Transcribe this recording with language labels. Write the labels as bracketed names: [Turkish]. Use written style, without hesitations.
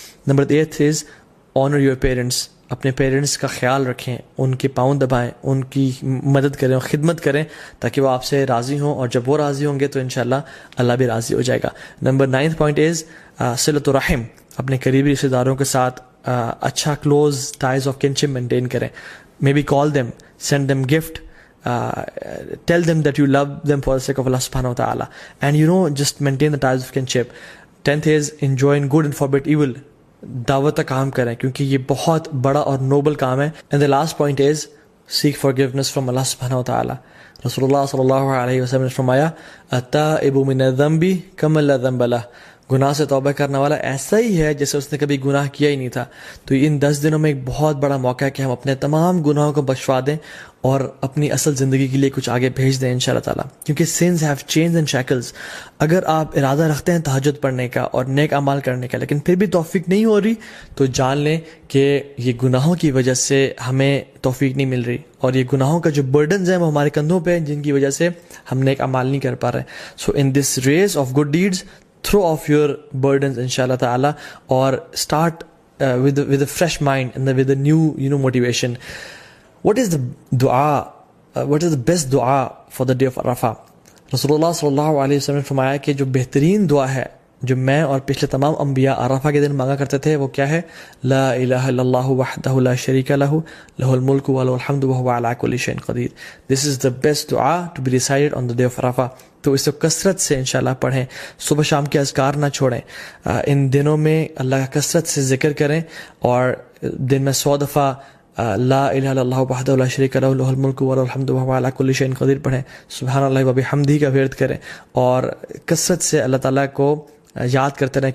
[Urdu] Number 8 [English] Is honour your parents. [Urdu] اپنے parents کا خیال رکھیں، ان کے پاؤں دبائیں، ان کی مدد کریں اور خدمت کریں تاکہ وہ آپ سے راضی ہوں، اور جب وہ راضی ہوں گے تو انشاءاللہ اللہ بھی راضی ہو جائے گا. نمبر 9th point از صلۃ الرحم. اپنے قریبی رشتہ داروں کے ساتھ اچھا [English] close ties of kinship [Urdu] maintain کریں. [English] May be call them, send them gift, tell them that you love them for the sake of Allah subhanahu wa ta'ala, and just maintain the ties of kinship. 10th is enjoin good and forbid evil. [Urdu] دعوت کا کام کریں کیونکہ یہ بہت بڑا اور Nobel کام ہے. [English] and the last point is seek forgiveness from Allah subhanahu wa ta'ala. [Urdu] رسول اللہ صلی اللہ علیہ وسلم نے فرمایا [Arabic] التائب من الذنب کمن لا ذنب لہ. [Urdu] گناہ سے توبہ کرنے والا ایسا ہی ہے جیسے اس نے کبھی گناہ کیا ہی نہیں تھا. تو ان 10 دنوں میں ایک بہت بڑا موقع ہے کہ ہم اپنے تمام گناہوں کو بخشوا دیں اور اپنی اصل زندگی کے لیے کچھ آگے بھیج دیں انشاءاللہ تعالیٰ. کیونکہ [English] sins have chains and shackles. [Urdu] اگر آپ ارادہ رکھتے ہیں تہجد پڑھنے کا اور نیک اعمال کرنے کا لیکن پھر بھی توفیق نہیں ہو رہی، تو جان لیں کہ یہ گناہوں کی وجہ سے ہمیں توفیق نہیں مل رہی، اور یہ گناہوں کا جو برڈنز ہیں وہ ہمارے کندھوں پہ ہیں جن کی وجہ سے ہم نیک اعمال نہیں کر پا رہے. [English] So in this race of good deeds throw off your burdens inshallah ta'ala, or start with a fresh mind and with a new motivation. What is the dua, what is the best dua for the day of Arafah? [Urdu] Rasulullah sallallahu alayhi wa sallam نے فرمایا کہ جو بہترین دعا ہے جو میں اور پچھلے تمام انبیاء عرفہ کے دن مانگا کرتے تھے وہ کیا ہے؟ [Arabic] لا الہ الا اللہ وحدہ لا شریک لہ لہ الملک وله الحمد وهو على كل شيء قدیر. [English] This is the best dua to be recited on the day of Arafah. [Urdu] تو اس کو کثرت سے انشاءاللہ پڑھیں، صبح شام کے اذکار نہ چھوڑیں. ان دنوں میں اللہ کا کثرت سے ذکر کریں اور دن میں 100 دفعہ [Arabic] لا الہ الا اللہ وحدہ لا شریک لہ لہ الملک وله الحمد وهو على كل شيء قدیر [Urdu] پڑھیں. سبحان اللہ وبحمدہ کا ورد کریں اور کثرت سے اللہ تعالیٰ کو یاد کرتے رہیں.